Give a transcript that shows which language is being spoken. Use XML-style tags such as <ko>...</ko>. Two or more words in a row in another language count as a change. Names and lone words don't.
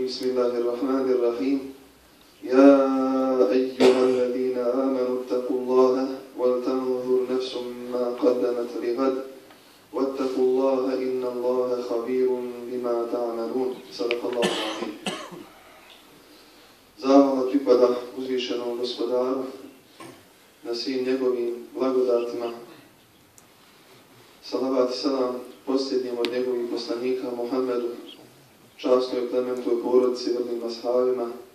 <ar>بسم الله الرحمن الرحيم. يا أيها الذين آمنوا اتقوا الله ولتنظر نفس ما قدمت لغد واتقوا الله إن الله خبير بما تعملون. صدق الله العظيم.</ar> <bs>Zahvala pripada uzvišenom gospodaru na svim njegovim blagodatima. Salavat i salam posljednjem od njegovih poslanika Muhammedu, časnoj plementoj porodici, vrlim ashabima.</bs>